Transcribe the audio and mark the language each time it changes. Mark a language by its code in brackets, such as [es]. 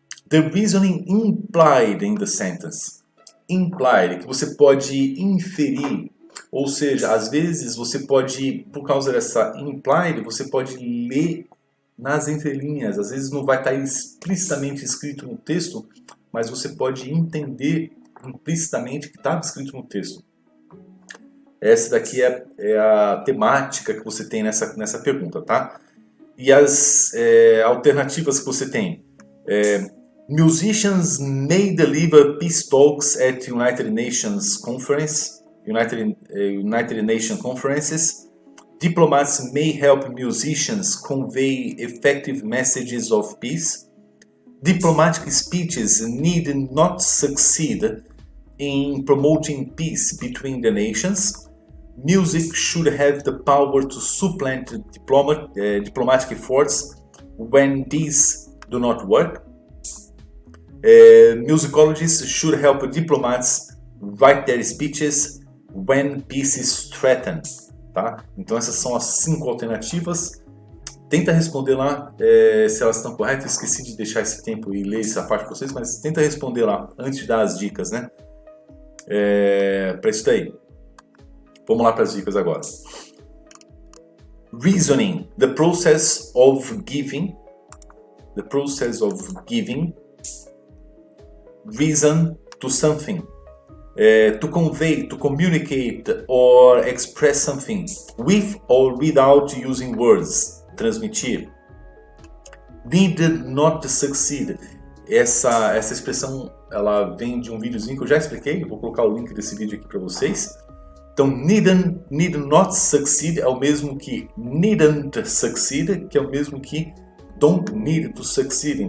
[en] The reasoning implied in the sentence. [pt] Implied, que você pode inferir. Ou seja, às vezes você pode, por causa dessa implied, você pode ler nas entrelinhas. Às vezes não vai estar explicitamente escrito no texto, mas você pode entender implicitamente que estava escrito no texto. Essa daqui é a temática que você tem nessa pergunta, tá? E as alternativas que você tem. [en] Musicians may deliver peace talks at United Nations conferences. Diplomats may help musicians convey effective messages of peace. Diplomatic speeches need not succeed in promoting peace between the nations. Music should have the power to supplant diplomatic efforts when these do not work. Musicologists should help diplomats write their speeches when peace is threatened. [pt] Tá? Então essas são as 5 alternativas. Tenta responder lá se elas estão corretas. Esqueci de deixar esse tempo e ler essa parte para vocês, mas tenta responder lá antes de dar as dicas, né? Para isso daí. Vamos lá para as dicas agora. [en] Reasoning, the process of giving. The process of giving reason to something. To convey, to communicate or express something with or without using words. [pt] Transmitir. [en] Need not succeed. [pt] Essa expressão ela vem de um videozinho que eu já expliquei. Vou colocar o link desse vídeo aqui para vocês. Então, [en] need not succeed [pt] é o mesmo que [en] needn't succeed, [pt] que é o mesmo que [en] don't need to succeed.